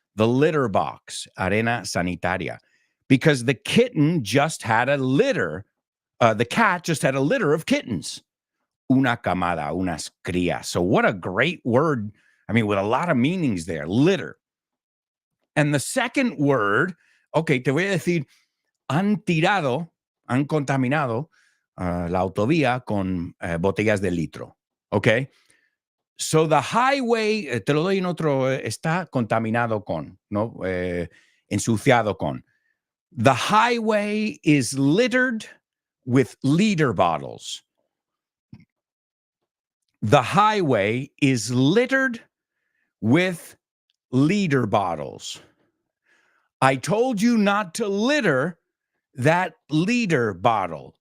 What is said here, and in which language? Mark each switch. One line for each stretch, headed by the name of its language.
English: The litter box,
Spanish: arena sanitaria,
English: because the kitten just had a litter. The cat just had a litter of kittens.
Spanish: Una camada, unas crías.
English: So what a great word. I mean, with a lot of meanings there, litter. And the second word,
Spanish: Ok, te voy a decir, han contaminado la autovía con botellas de litro. Ok.
English: So the highway,
Spanish: te lo doy en otro, está contaminado con, ¿no? Ensuciado con.
English: The highway is littered with liter bottles. The highway is littered with liter bottles. I told you not to litter that liter bottle.